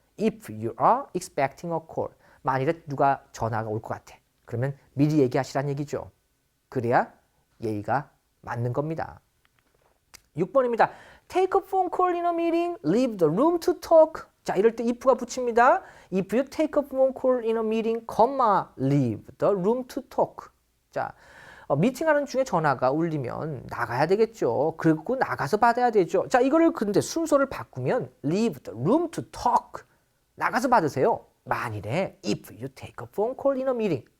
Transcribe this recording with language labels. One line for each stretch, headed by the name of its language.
English: If you are expecting a call.
Korean: 만일에 누가 전화가 올 것 같아. 그러면 미리 얘기하시란 얘기죠. 그래야 예의가 맞는 겁니다. 6번입니다.
English: Take a phone call in a meeting, leave the room to talk.
Korean: 자, 이럴 때 if가 붙입니다.
English: If you take a phone call in a meeting, leave the room to talk.
Korean: 자, 미팅하는 중에 전화가 울리면 나가야 되겠죠. 그리고 나가서 받아야 되죠. 자, 이거를 근데 순서를 바꾸면
English: leave the room to talk.
Korean: 나가서 받으세요. 만일에
English: if you take a phone call in a meeting.